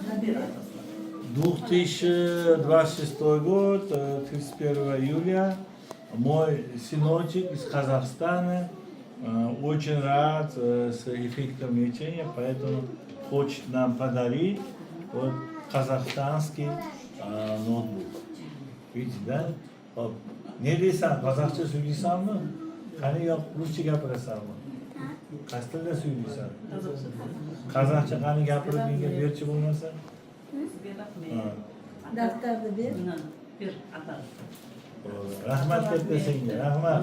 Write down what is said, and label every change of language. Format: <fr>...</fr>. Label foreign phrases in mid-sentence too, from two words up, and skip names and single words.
<ru>2026 год, 31 июля. Мой сыночек из Казахстана очень рад с эффектом лечения, поэтому хочет нам подарить вот казахстанский ноутбук. Видите, да?</ru> <uz>Hop. Ne deysan? Qozog'cha so'zlaysanmi? Qani yo'q, ruscha gapirasanmi? Qaysi tilda so'zlaysan? Qozog'cha qani gapirib menga berchi bo'lmasa? Daftarni ber. Rahmat katta senga, rahmat.</uz>